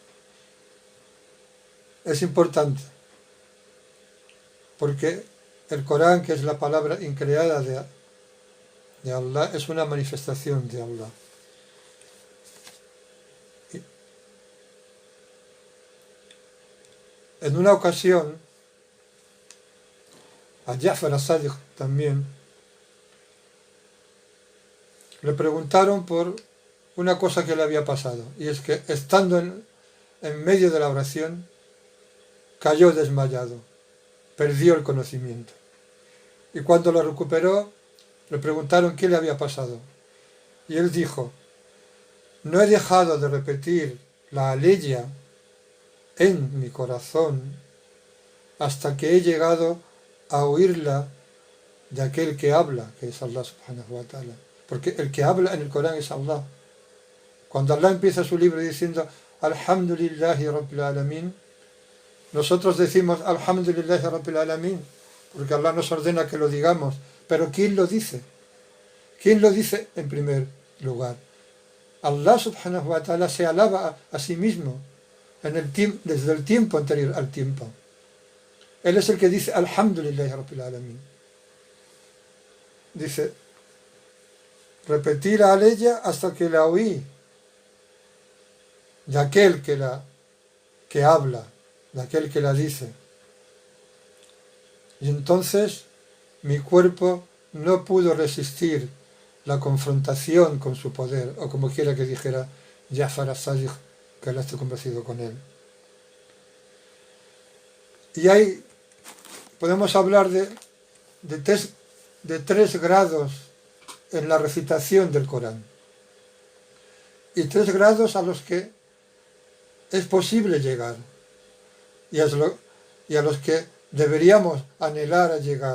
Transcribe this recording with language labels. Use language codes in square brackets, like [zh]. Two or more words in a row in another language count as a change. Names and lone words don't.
[es] Es importante, porque el Corán, que es la palabra increada de Allah, es una manifestación de Allah. En una ocasión, a Ja'far as-Sadiq también, le preguntaron por una cosa que le había pasado, y es que estando en medio de la oración, cayó desmayado, perdió el conocimiento. Y cuando lo recuperó, le preguntaron qué le había pasado. Y él dijo, no he dejado de repetir la aleya en mi corazón hasta que he llegado a oírla de aquel que habla, que es [ar] الله سبحانه وتعالى. [es] Porque el que habla en el Corán es Allah. Cuando Allah empieza su libro diciendo [ar] الحمد لله رب العالمين, [es] nosotros decimos [ar] الحمد لله رب العالمين, [es] porque Allah nos ordena que lo digamos. Pero ¿quién lo dice? ¿Quién lo dice en primer lugar? [ar] الله سبحانه وتعالى [es] se alaba a sí mismo desde el tiempo anterior al tiempo. Él es el que dice [ar] الحمد لله رب العالمين. [es] Dice, repetí la aleya hasta que la oí de aquel que habla, de aquel que la dice. Y entonces mi cuerpo no pudo resistir la confrontación con su poder, o como quiera que dijera Ja'far as-Sadiq, que Allah esté complacido con él. Y ahí podemos hablar de 3 grados en la recitación del Corán, y 3 grados a los que es posible llegar, y a los que deberíamos anhelar a llegar.